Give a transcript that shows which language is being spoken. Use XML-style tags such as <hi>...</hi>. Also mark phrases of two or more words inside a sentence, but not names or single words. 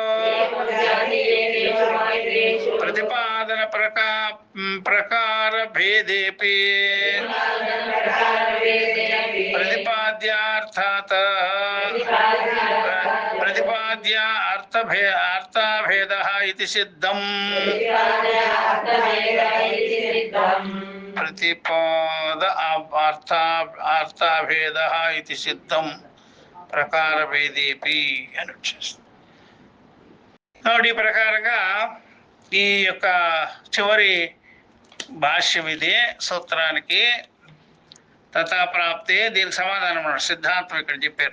<sa>प्रतिपादन प्रकार भेदेपि प्रतिपाद्यार्थात् प्रतिपाद्य अर्थभेदः इति सिद्धम् प्रतिपाद अर्थभेदः इति सिद्धं ప్రకారభేదేపి</sa> <te>అని వచ్చేస్తుంది. కాబట్టి ఈ ప్రకారంగా ఈ యొక్క చివరి భాష్యం ఇదే సూత్రానికి</te> <sa>तथा प्राप्ते</sa> <te>దీనికి సమాధానం సిద్ధాంతం ఇక్కడ చెప్పారు.</te>